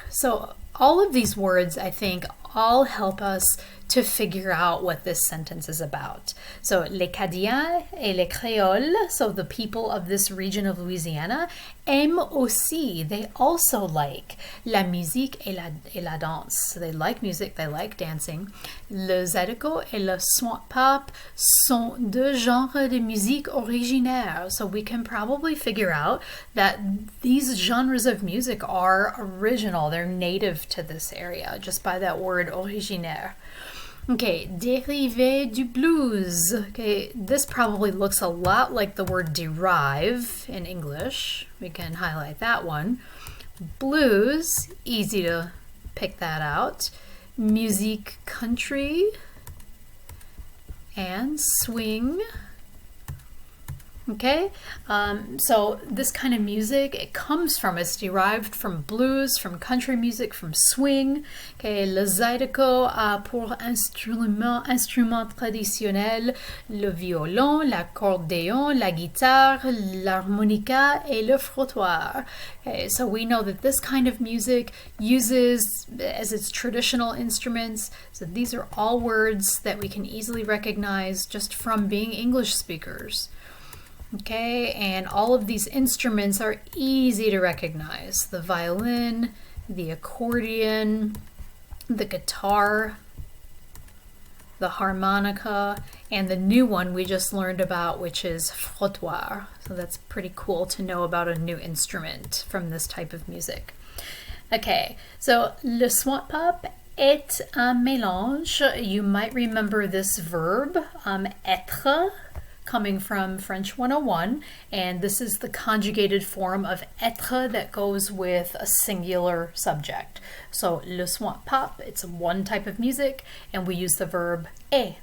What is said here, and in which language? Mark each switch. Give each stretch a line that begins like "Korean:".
English: So all of these words, I think, all help us to figure out what this sentence is about. So,
French: les Cadiens et les Créoles,
English: so the people of this region of Louisiana,
French: aiment aussi,
English: they also like
French: la musique et la danse.
English: So they like music, they like dancing.
French: Le Zydeco et le swamp pop sont deux genres de musique originaire.
English: So we can probably figure out that these genres of music are original, they're native to this area, just by that word originaire. Okay,
French: dérivé du blues.
English: Okay, this probably looks a lot like the word derive in English. We can highlight that one. Blues, easy to pick that out.
French: Musique country
English: and swing. Okay, so this kind of music, it's derived from blues, from country music, from swing.
French: Okay, le zydeco a pour instrument traditionnel le violon, l'accordéon, la guitare, l'harmonica et le frottoir.
English: Okay, so we know that this kind of music uses as its traditional instruments. So these are all words that we can easily recognize just from being English speakers. Okay, and all of these instruments are easy to recognize. The violin, the accordion, the guitar, the harmonica, and the new one we just learned about, which is frottoir. So that's pretty cool to know about a new instrument from this type of music.
French: Okay, so le swamp pop est un mélange.
English: You might remember this verb, être, coming from French 101, and this is the conjugated form of être that goes with a singular subject. So le swamp pop, it's one type of music, and we use the verb est.